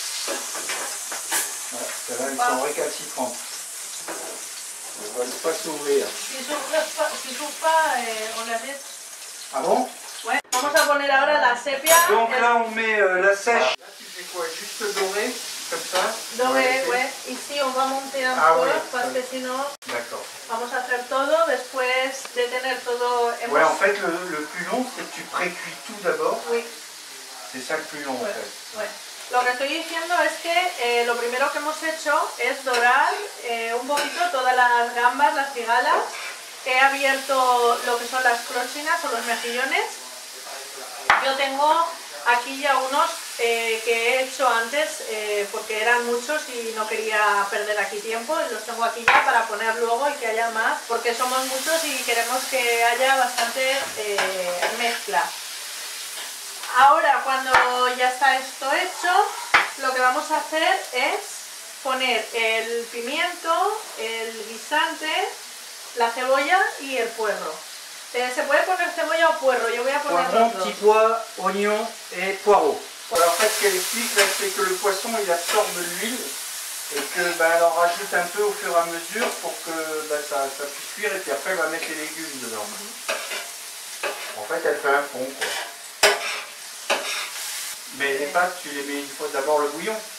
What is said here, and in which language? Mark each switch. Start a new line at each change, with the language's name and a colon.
French: Voilà, celles-là, elles sont récalcitrantes. Elles ne veulent pas s'ouvrir. Si s'ouvre pas, on la laisse. Ah bon? Ouais.
Spanish: Vamos a poner ahora la sepia.
French: Donc là on met la sèche. Là tu fais quoi? Juste doré, comme ça? Doré, ouais. Ici on va monter un Ah, peu, oui. parce que
Spanish: si no,
French: D'accord.
Spanish: vamos a hacer todo después de tener todo.
French: Ouais, en fait le plus long c'est que tu pré-cuis tout d'abord. Oui. C'est ça le plus long en fait. Ouais.
Spanish: Lo que estoy diciendo es que lo primero que hemos hecho es dorar un poquito todas las gambas, las cigalas. He abierto lo que son las clochinas o los mejillones. Yo tengo aquí ya unos que he hecho antes porque eran muchos y no quería perder aquí tiempo, y los tengo aquí ya para poner luego y que haya más, porque somos muchos y queremos que haya bastante mezcla. Ahora, cuando ya está esto hecho, lo que vamos a hacer es poner el pimiento, el guisante, la cebolla y el puerro. Se puede poner cebolla o puerro, yo voy a poner
French: Poivron,
Spanish: los dos.
French: petit pois, oignon et poireau. Alors en fait ce qu'elle explique là, c'est que le poisson il absorbe l'huile et que elle en rajoute un peu au fur et à mesure pour que ça puisse cuire, et puis après elle va mettre les légumes dedans. En fait, elle fait un fond, quoi. Mais les pâtes, tu les mets une fois d'abord le bouillon.